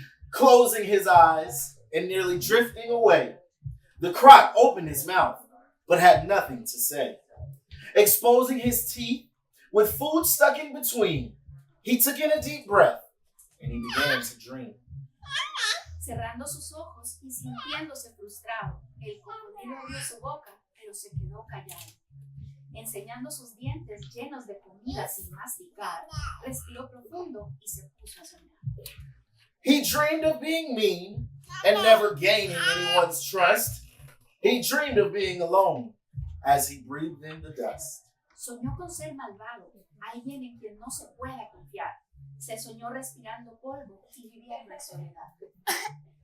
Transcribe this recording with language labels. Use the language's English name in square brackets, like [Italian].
[English] Closing his eyes and nearly drifting away, the croc opened his mouth, but had nothing to say. Exposing his teeth with food stuck in between, he took in a deep breath and he began to dream. [Spanish] Cerrando sus ojos y sintiéndose frustrado, el cocodrilo abrió su boca, pero se quedó callado. Enseñando sus dientes llenos de comida sin masticar, respiró profundo y se puso a soñar. [English] He dreamed of being mean and never gaining anyone's trust. He dreamed of being alone as he breathed in the dust. [Spanish] Soñó con ser malvado, alguien en quien no se pueda confiar. Se soñó respirando polvo y viviendo en soledad.